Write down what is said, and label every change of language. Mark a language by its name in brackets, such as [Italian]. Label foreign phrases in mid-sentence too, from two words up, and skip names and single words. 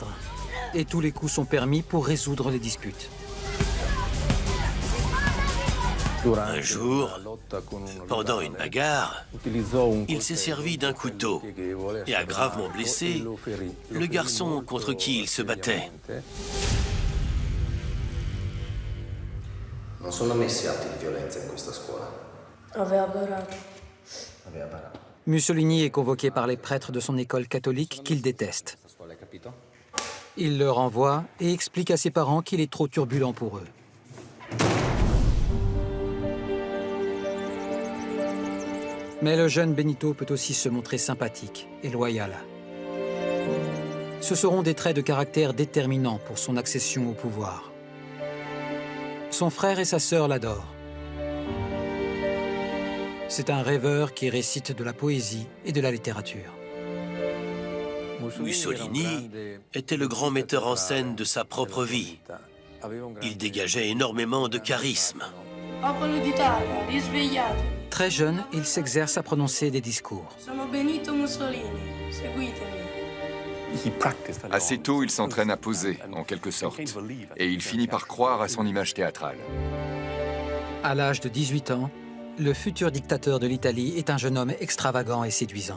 [French] Et tous les coups sont permis pour résoudre les disputes. Un jour, pendant une bagarre, il s'est servi d'un couteau et a gravement blessé le garçon contre qui il se battait. [Italian] Non sono ammessi atti di violenza in questa scuola. Aveva barato. [French] Mussolini est convoqué par les prêtres de son école catholique qu'il déteste. Il le renvoie et explique à ses parents qu'il est trop turbulent pour eux. Mais le jeune Benito peut aussi se montrer sympathique et loyal. Ce seront des traits de caractère déterminants pour son accession au pouvoir. Son frère et sa sœur l'adorent. C'est un rêveur qui récite de la poésie et de la littérature. Mussolini était le grand metteur en scène de sa propre vie. Il dégageait énormément de charisme. [Italian] Popolo d'Italia, risvegliatevi. [French] Très jeune, il s'exerce à prononcer des discours. [Italian] Sono Benito Mussolini, seguitemi. [French] Assez tôt, il s'entraîne à poser, en quelque sorte. Et il finit par croire à son image théâtrale. À l'âge de 18 ans, le futur dictateur de l'Italie est un jeune homme extravagant et séduisant.